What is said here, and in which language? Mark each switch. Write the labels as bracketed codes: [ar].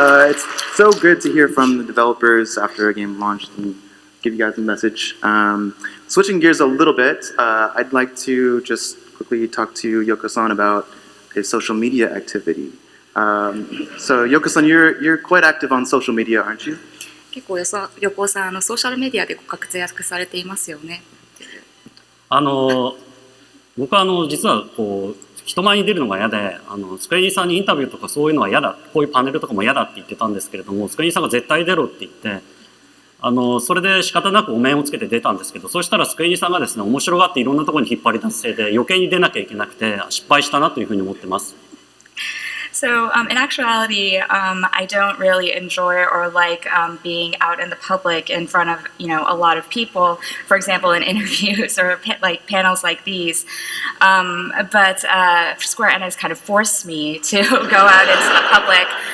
[en] It's so good to hear from the developers after a game launched and give you guys a message. Switching gears a little bit, I'd like to just quickly talk to Yoko-san about his social media activity. So Yoko-san, you're quite active on social media, aren't you? [ja] 結構横尾さんソーシャルメディアでご活躍されていますよね。僕は実は人前に出るのが嫌で、スクエニさんにインタビューとかそういうのは嫌だ、こういうパネルとかも嫌だって言ってたんですけれども、スクエニさんが絶対出ろって言って、それで仕方なくお面をつけて出たんですけど、そうしたらスクエニさんがですね、面白がっていろんなところに引っ張り出すせいで余計に出なきゃいけなくて失敗したなというふうに思ってます。 [en] So in actuality, I don't really enjoy or like being out in the public in front of a lot of people. For example, in interviews or like panels like these. But Square Enix kind of forced me to go out into the public.